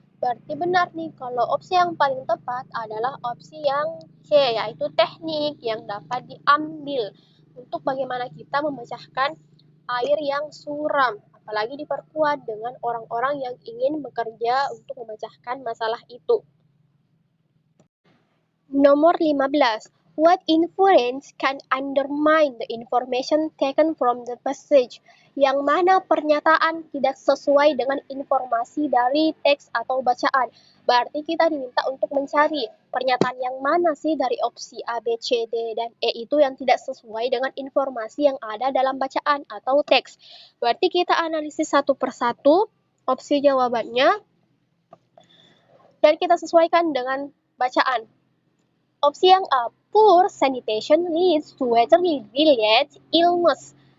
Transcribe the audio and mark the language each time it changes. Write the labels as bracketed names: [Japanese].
[Indonesian] Berarti benar nih kalau opsi yang paling tepat adalah opsi yang C, yaitu teknik yang dapat diambil untuk bagaimana kita memecahkan air yang suram, apalagi diperkuat dengan orang-orang yang ingin bekerja untuk memecahkan masalah itu. Nomor 15. [English] What inference can undermine the information taken from the passage? [Indonesian] Yang mana pernyataan tidak sesuai dengan informasi dari teks atau bacaan. Berarti kita diminta untuk mencari pernyataan yang mana sih dari opsi A, B, C, D, dan E itu yang tidak sesuai dengan informasi yang ada dalam bacaan atau teks. Berarti kita analisis satu persatu opsi jawabannya dan kita sesuaikan dengan bacaan. Opsi yang A, [English] poor sanitation leads to weather-related illness.